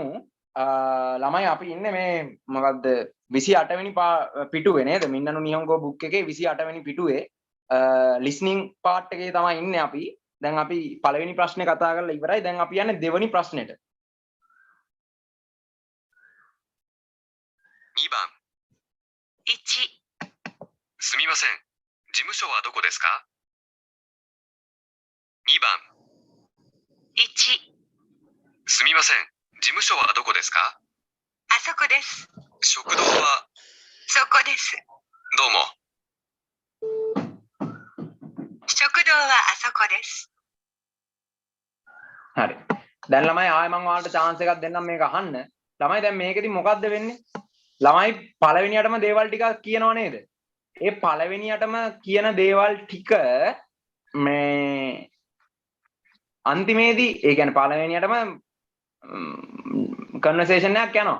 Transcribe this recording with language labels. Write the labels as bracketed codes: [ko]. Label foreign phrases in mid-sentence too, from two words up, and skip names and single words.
[si] ළමයි අපි ඉන්නේ මේ මොකද්ද 28 වෙනි පිටුවේ නේද? මින්නනු නිහොංගෝ බුක් එකේ 28 වෙනි පිටුවේ [en] listening part [si] එකේ තමයි ඉන්නේ අපි. දැන් අපි පළවෙනි ප්‍රශ්නේ කතා කරලා ඉවරයි. දැන් අපි යන්නේ දෙවෙනි ප්‍රශ්නෙට. [ja] 2 番。1。すみません。事務所はどこですか ?2 番。1。すみません。事務所はどこですかあそこです。食堂はそこです。どうも。食堂はあそこです。 [si] හරි. දැන් ළමයි ආයෙ මම ඔයාලට chance එකක් දෙන්නම් මේක අහන්න. ළමයි දැන් මේකෙදි මොකද්ද වෙන්නේ? ළමයි පළවෙනියටම දේවල් ටිකක් කියනව නේද? ඒ පළවෙනියටම කියන දේවල් ටික මේ අන්තිමේදී ඒ කියන්නේ පළවෙනියටම කන්වර්සේෂන් එකක් යනවා.